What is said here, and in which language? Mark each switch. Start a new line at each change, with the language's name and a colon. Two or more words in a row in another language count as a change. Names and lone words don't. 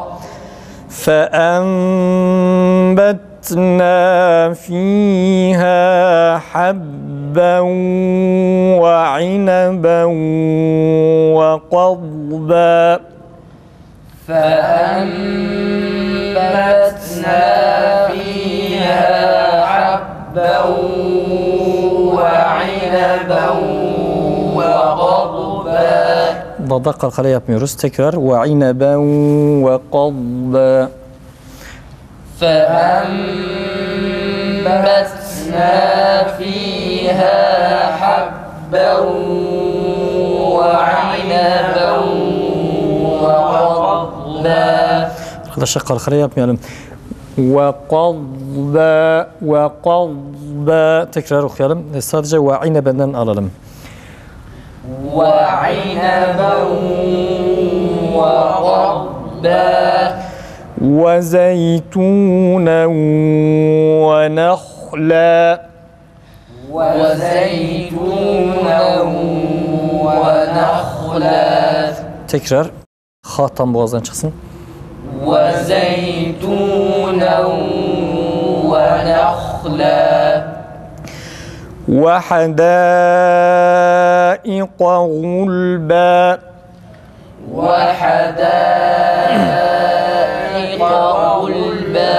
Arabic: فأنبتنا فيها حبا وعنبا وقضبا فأنبتنا فيها حبا وعنبا وقضبا
Turkish: Dada kalkale yapmıyoruz. Tekrar.
Arabic: وعنبا وقضبا فأنبتنا فيها حبا وعنبا وقضبا
Turkish: Arkadaşlar kalkale yapmayalım.
Arabic: وقضبا وقضبا
Turkish: tekrar okuyalım. Sadece وعنبa'dan alalım.
Arabic: وعنبا وقضبا وزيتونا ونخلا وزيتونا ونخلا
Turkish: tekrar. Ha tam boğazdan çıksın.
Arabic: وزيتونا ونخلا وحدائق غلبا وحدائق غلبا